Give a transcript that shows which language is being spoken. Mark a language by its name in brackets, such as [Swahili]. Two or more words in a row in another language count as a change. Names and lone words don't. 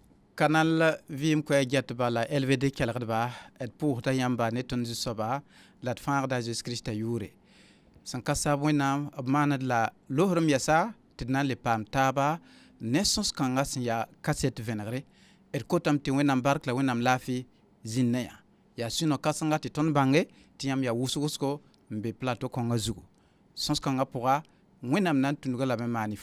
[Mossi] Canal vim ko jet bala LVD kelgdba et pour ta yamba ne ton soba la fãag da Jesus Christ a yʋʋre sẽn ka sab wẽnnaam b maaned la lohrem yɛsa tɩ d na n le paam taaba ne sõs-kãngã sẽn yaa kaset vẽnegre d kotame tɩ wẽnnaam bark la wẽnnaam laafɩ zĩnd ne yã yaa sũ-no kãsenga tɩ tõnd bãnge tɩ yãmb yaa wʋsg-wʋsgo n be plateau kõngã zugu sõs-kãngã pʋga wẽnnaam na n tũnug lame n maan y